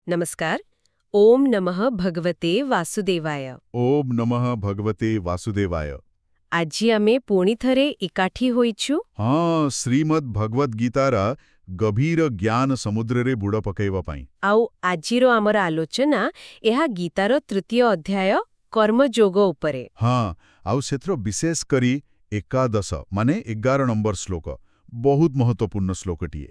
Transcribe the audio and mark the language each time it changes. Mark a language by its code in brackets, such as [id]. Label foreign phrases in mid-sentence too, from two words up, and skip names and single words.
[sa] नमस्कार। ओम नमः भगवते वासुदेवाय। ओम नमः भगवते वासुदेवाय। [or] ଆଜି ଆମେ ପୁଣି ଥରେ ଏକାଠି ହୋଇଛୁ। ହଁ, ଶ୍ରୀମଦ୍ ଭଗବଦ୍ ଗୀତାର ଗଭୀର ଜ୍ଞାନ ସମୁଦ୍ରରେ ବୁଡ଼ ପକାଇବା ପାଇଁ। ଆଉ ଆଜିର ଆମର ଆଲୋଚନା ଏହା ଗୀତାର ତୃତୀୟ ଅଧ୍ୟାୟ କର୍ମଯୋଗ ଉପରେ। ହଁ, ଆଉ ସେଥିର ବିଶେଷ କରି ଏକାଦଶ ମାନେ 11 ନମ୍ବର ଶ୍ଲୋକ ବହୁତ ମହତ୍ୱପୂର୍ଣ୍ଣ ଶ୍ଲୋକଟିଏ।